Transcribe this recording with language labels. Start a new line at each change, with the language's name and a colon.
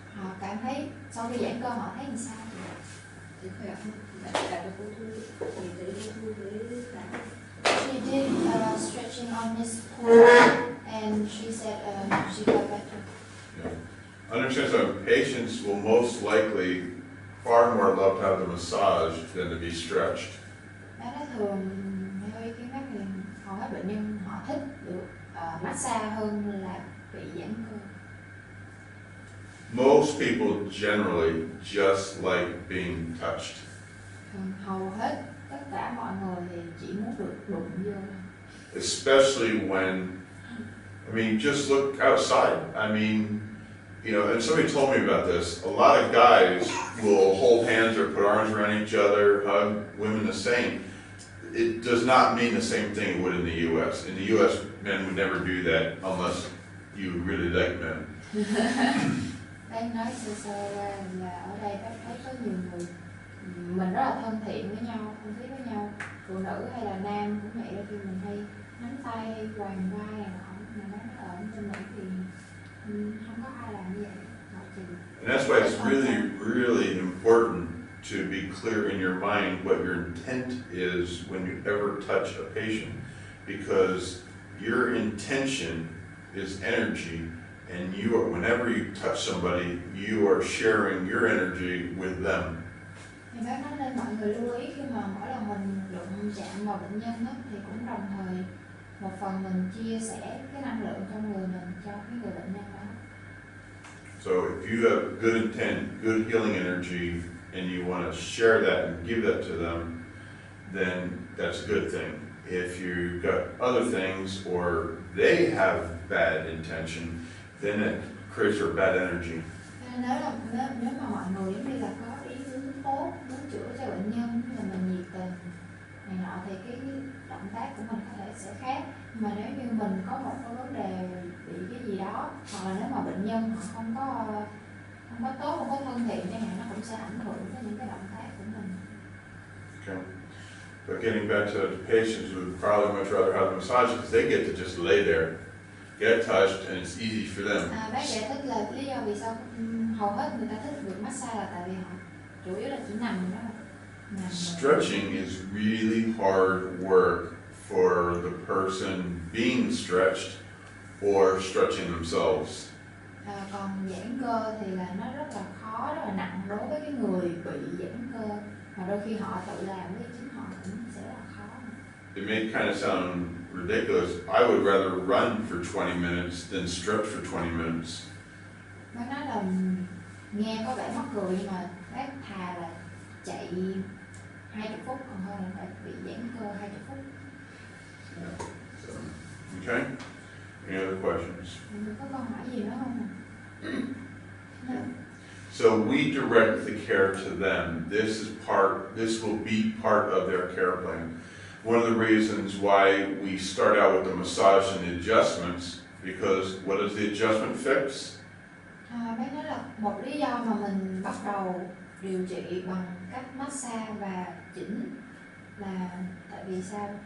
Vietnamese: Họ cảm thấy sau khi giãn cơ họ thấy làm sao? Thấy khỏe không? Bạn cả được cô Thu thì thấy cô Thu với sáng.
English: She did stretching on this pool and she said she got better. Yeah. Understand that patients will most likely far more love to have the massage than to be stretched.
Vietnamese: Bác nói thường theo ý kiến bác thì hầu hết bệnh nhân họ thích được massage hơn là bị giãn cơ.
English: Most people generally just like being touched.
Vietnamese: Hầu hết tất cả mọi người thì chỉ muốn được đụng vô.
English: Especially when, I mean, just look outside. I mean, you know, and somebody told me about this. A lot of guys will hold hands or put arms around each other, hug, women the same. It does not mean the same thing it would in the U.S. In the U.S., men would never do that unless you really like men.
Vietnamese: Bác nói sơ ra là ở đây bác thấy có nhiều người mình rất là thân thiện với nhau, thân thiết với nhau, phụ nữ hay là nam cũng vậy, khi mình hay nắm tay hay quàng vai này nọ, mà nó ở bên Mỹ thì không có ai làm như vậy.
English: And that's why it's really, really important to be clear in your mind what your intent is when you ever touch a patient, because your intention is energy, and you are, whenever you touch somebody, you are sharing your energy with them.
Vietnamese: Thì bác nói nên mọi người lưu ý khi mà mỗi lần mình đụng chạm vào bệnh nhân đó, thì cũng đồng thời một phần mình chia sẻ cái năng lượng trong người mình cho cái người bệnh nhân đó.
English: So if you have good intent, good healing energy, and you want to share that and give that to them, then that's a good thing. If you've got other things or they have bad intention, then it creates a bad energy.
Vietnamese: Nếu mà mọi người giống như là có ý hướng tốt, muốn chữa cho bệnh nhân, là mình nhiệt tình này nọ, thì cái động tác của mình có thể sẽ khác. Nhưng mà nếu như mình có một cái vấn đề bị cái gì đó, hoặc là nếu mà bệnh nhân họ không có tốt, không có thân thiện chẳng hạn, nó cũng sẽ ảnh hưởng tới những cái động tác của mình.
English: Okay. But getting back to the patients, would probably much rather have the massage because they get to just lay there, get touched, and it's easy for them.
Vietnamese: Bác giải thích là lý do vì sao hầu hết người ta thích được massage là tại vì họ chủ yếu là chỉ nằm đó.
English: Stretching is really hard work for the person being stretched or stretching themselves.
Vietnamese: Còn giãn cơ thì là nó rất là khó, rất là nặng đối với cái người bị giãn cơ, mà đôi khi họ tự làm với chính họ cũng sẽ rất là khó.
English: It may kind of sound ridiculous. I would rather run for 20 minutes than stretch for 20 minutes.
Vietnamese: Bác nói là nghe có vẻ mắc cười, nhưng mà bác thà là chạy 20 phút còn hơn là phải bị giãn cơ 20 phút.
English: Yeah. So, okay. Any other questions?
Vietnamese: Mình có câu hỏi gì nữa không?
English: No. So we direct the care to them. This will be part of their care plan. One of the reasons why we start out with the massage and the adjustments, because what does the adjustment fix?
Vietnamese: Bác nói là một lý do mà mình bắt đầu điều trị bằng cách massage và chỉnh là tại vì sao?